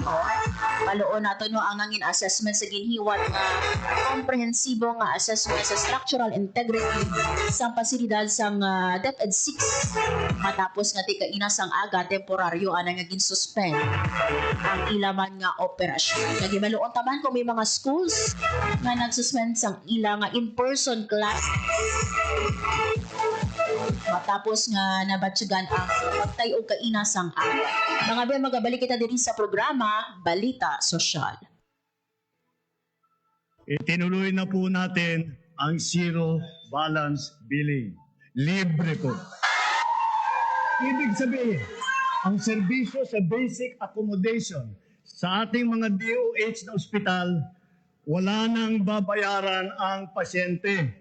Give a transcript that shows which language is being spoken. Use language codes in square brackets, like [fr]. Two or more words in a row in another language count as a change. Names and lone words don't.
[hil] Paluon nato no ang nangin assessment sa ginhiwat nga komprehensibo nga assessment sa structural integrity sa pasilidad sang DepEd 6 matapos nga tika-ina sang aga temporaryo ana nga gin-suspend ang ilaman nga operasyon. Nagimaluon taman kung may mga schools nga nagsuspend sang ila nga [en] in-person class [hil] matapos nga nabatsugan ang pagtay o kaina sang aga. Mga biya, magabalik kita din sa programa Balita Sosyal. [tl] Itinuloy na po natin ang [en] zero balance billing. [tl] Libre po. Ibig sabihin, ang serbisyo sa [en] basic accommodation [tl] sa ating mga DOH na ospital, wala nang babayaran ang pasyente.